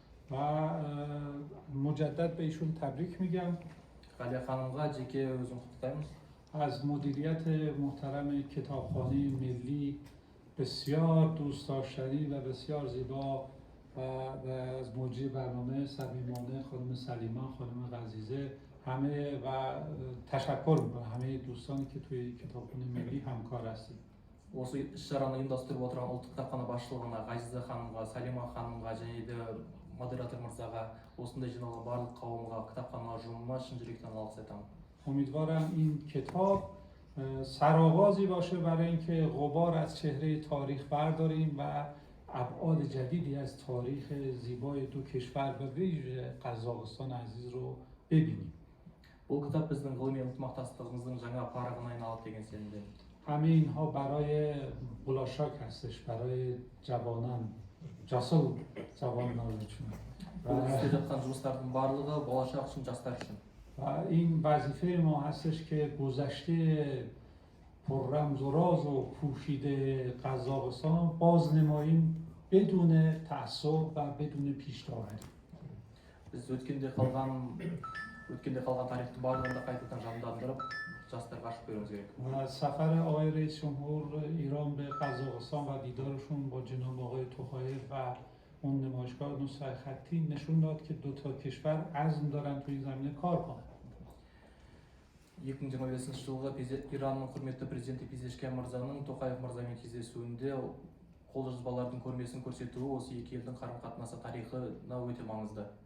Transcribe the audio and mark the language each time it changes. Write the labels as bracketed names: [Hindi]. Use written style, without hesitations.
[Persian] و مجدد به ایشون تبریک میگم. [Kazakh] Ғалия ханымға жеке өзім құттықтаймын. [Persian] از مدیریت محترم کتابخانه ملی بسیار دوست داشتنی و بسیار زیبا و از مجری برنامه صمیمانه خانم سلیمان، خانم غزیزه همه و تشکر میکنم همه دوستانی که توی کتابخانه ملی همکار هستید. [Kazakh] Осы іс-шараны ұйымдастырып отырған ұлттық кітапхана басшылығына, Ғазиза ханымға, Салима ханымға және де модератор мырзаға, осындай жиналған барлық қауымға, кітапхана ұжымына шын жүректен алғыс айтамын. [Persian] امیدوارم این کتاب سرآغازی باشه برای اینکه غبار از چهره تاریخ برداریم و ابعاد جدیدی از تاریخ زیبای دو کشور و ویژه قزاقستان عزیز رو ببینیم. [Kazakh] Бұл кітап біздің ғылыми ынтымақтастығымыздың жаңа парағына айналады деген сенімдемін. [Persian] همه اینها برای بلاشاک هستش، برای جوانان، جاسل جوانانشون. [Kazakh] Бұл істеп жатқан жұмыстардың барлығы болашақ үшін, жастар үшін. [Persian] و این وظیفه ما هستش که گذشته پررمز و راز و پوشیده قزاقستان بازنماییم بدون تعصب و بدون پیش‌داوری. [Kazakh] Біз өткенде қалған тарихты барлығын да қайтадан жандандырып, жастарға ашып беруіміз керек. [Persian] و سفر آقای رئیس جمهور ایران به قزاقستان و دیدارشون با جناب آقای توخایف و اون نمایشگاه نسخه خطی نشون داد که دو تا کشور عزم دارن توی این زمینه کار کنن. [Kazakh] 2025 жылғы Иранның құрметті президенті Пезешкиян мырзаның Тоқаев мырзамен кездесуінде қолжазбалардың көрмесін көрсетуі осы екі елдің қарым-қатынасы тарихына өте маңызды.